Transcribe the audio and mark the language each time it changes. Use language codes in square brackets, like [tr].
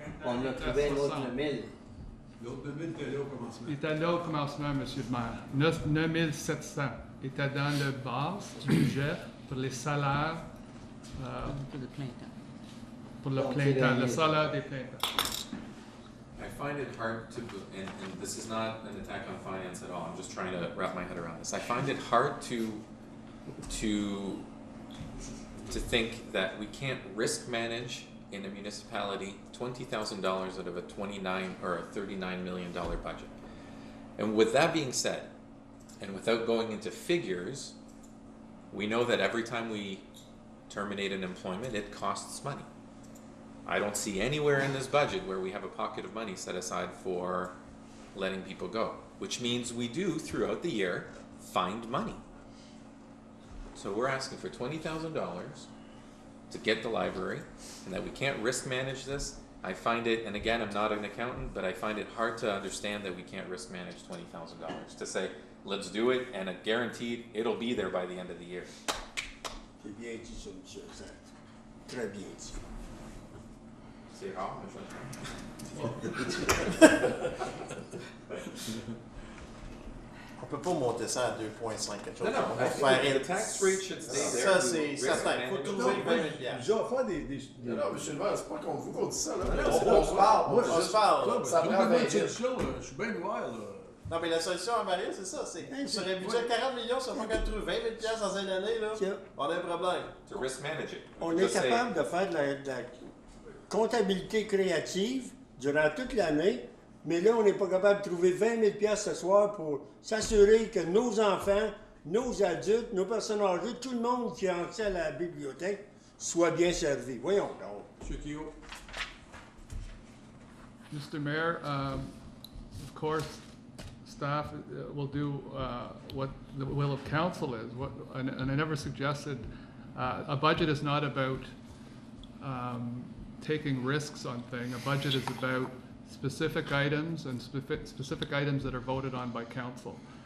[fr] On a trouvé un autre 1 000. L'autre 2 000 était là au commencement. Il était là au commencement, M. le maire. 9 700 était dans le base du budget pour les salaires. Pour le plein temps. Pour le plein temps, le salaire des plein temps. [en] I find it hard to, and this is not an attack on finance at all, I'm just trying to wrap my head around this. I find it hard to to think that we can't risk manage in a municipality $20,000 out of a $29 or a $39 million budget. And with that being said, and without going into figures, we know that every time we terminate an employment, it costs money. I don't see anywhere in this budget where we have a pocket of money set aside for letting people go, which means we do throughout the year find money. So we're asking for $20,000 to get the library, and that we can't risk manage this. I find it, and again, I'm not an accountant, but I find it hard to understand that we can't risk manage $20,000 to say, let's do it, and it guaranteed it'll be there by the end of the year. [fr] C'est bien dit, ça, monsieur Zach. Très bien dit. C'est rare, mais On peut pas monter ça à 2,5 quelque chose. Non, non, On va faire [en] the tax rate should stay there. [fr] Ça, c'est certain. Il faut trouver 20 000 $. Genre, faire des... Non, monsieur le maire, c'est pas contre vous qu'on dit ça, là. On se parle, on se parle. Ça prend 20 000. solution, je suis bien ouvert, là. Non, mais la solution à Marie, c'est ça. C'est sur un budget de 40 millions, si on va quand trouver 20 000 $ dans une année, là, on a un problème. [en] To risk manage it. [fr] On est capable de faire de la comptabilité créative durant toute l'année, mais là, on n'est pas capable de trouver 20 000 $ ce soir pour s'assurer que nos enfants, nos adultes, nos personnes âgées, tout le monde qui a accès à la bibliothèque soit bien servi. Voyons donc. Monsieur Kio. [en] Mr. Mayor, of course, staff will do what the will of council is. And I never suggested a budget is not about taking risks on things. A budget is about specific items and specific items that are voted on by council.